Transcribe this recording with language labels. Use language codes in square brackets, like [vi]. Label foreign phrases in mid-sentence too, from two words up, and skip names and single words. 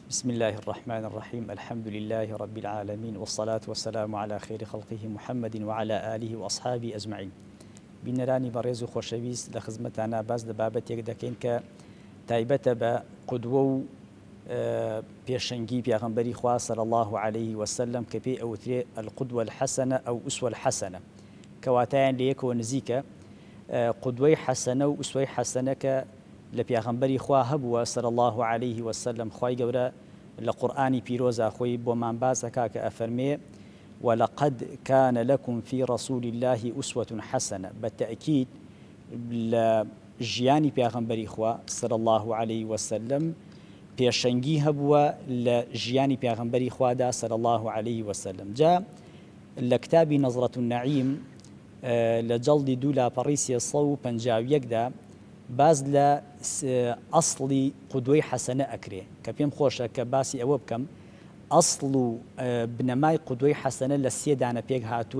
[ar] بسم الله الرحمن الرحيم الحمد لله رب العالمين والصلاة والسلام على خير خلقه محمد وعلى آله وأصحابه أجمعين. [ckb] بینەرانی بەڕێز و خۆشەویست لە خزمەتانە باس لە بابەتێک دەکەین کە تایبەتە بە قودوە و پێشەنگی پێغەمبەری خوا [ar] صلی الله عليه وسلم [ckb] کە پێی ئەوترێ [ar] القدوة الحسنة أو أسوة الحسنة [ckb] کەواتایان لە یەکەوە نزیکە قودوەی حەسەنە و ئوسوەی حەسەنە کە لە پێغەمبەری خوا هەبووە [ar] صلی الله عليه وسلم. [ckb] خوای گەورە لە قورئانی پیرۆزە خۆی بۆمان باس دەکا کە ئەفەرمێ [ar] ولقد كان لكم في رسول الله أسوة حسنة. [ckb] بالتأكيد لجياني پیغمبری خوا [ar] صلى الله عليه وسلم [ckb] پێشەنگی هەبووە لە ژیانی پیغمبری خوادا [ar] صلى الله عليه وسلم. [ckb] جا لە کتابی نظرة النعیم لە جەڵدی 2 لاپەڕی 351دا باز لە ئەسڵی قودوەی حەسەنە ئەکرێ کە پێم خۆشە کە باسی ئەوە بکەم. ئەسڵ و بنەمای قودوەی حەسەنە لە 3 دانە پێک هاتووە.